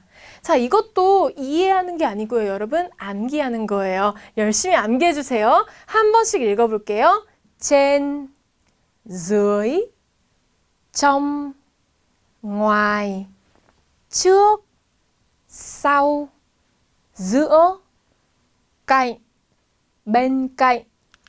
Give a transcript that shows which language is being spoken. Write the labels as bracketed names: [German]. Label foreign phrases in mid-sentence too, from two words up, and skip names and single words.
[Korean] 자, 이것도 이해하는 게 아니고요. 여러분, 암기하는 거예요. 열심히 암기해 주세요. 한 번씩 읽어볼게요. [Vietnamese] trên, dưới, trong, ngoài, trước, sau, giữa, cạnh, bên cạnh,